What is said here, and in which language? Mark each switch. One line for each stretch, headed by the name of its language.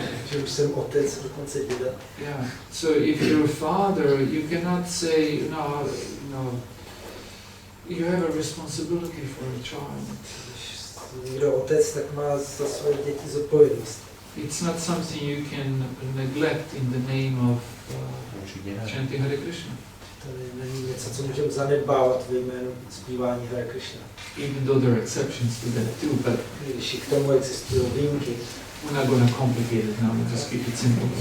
Czech: Že už jsem otec, dokonce děda.
English: Yeah. So if you're a father, you cannot say no. You have a responsibility for a child.
Czech: Když někdo otec, tak má za svoje děti zodpovědnost.
English: It's not something you can neglect in the name of chanting Hare Krishna.
Czech: To není něco, co můžeme zanedbávat ve jménu zpívání Hare Krishna.
English: Even though there are exceptions to that too, but
Czech: Když i k tomu existují výjimky,
English: we're not going to complicate it now. We'll just keep it simple.